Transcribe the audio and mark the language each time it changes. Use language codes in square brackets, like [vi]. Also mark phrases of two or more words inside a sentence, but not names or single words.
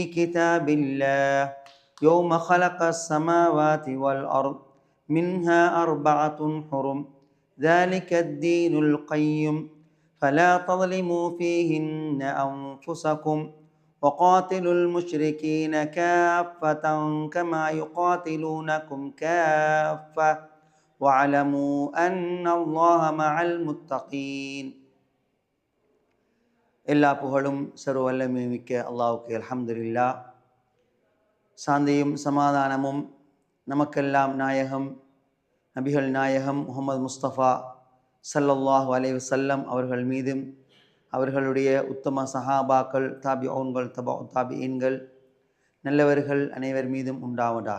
[ar] كتاب الله يوم خلق السماوات والأرض منها 4 حرم ذلك الدين القيم فلا تظلموا فيهن أنفسكم وقاتلوا المشركين كافة كما يقاتلونكم كافة واعلموا أن الله مع المتقين. [ta] எல்லா புகழும் சர்வவல்லமை மிக்க அல்லாஹ்வுக்கு அல்ஹம்துலில்லாஹ். சாந்தியும் சமாதானமும் நமக்கெல்லாம் நாயகம் நபிகள் நாயகம் முஹம்மது முஸ்தபா [ar] صلى الله عليه وسلم [ta] அவர்கள் மீதும் அவர்களுடைய உத்தம சஹாபாக்கள் தாபிஊன்கள் தாபிஈன்கள் நல்லவர்கள் அனைவர் மீதும் உண்டாவதாக.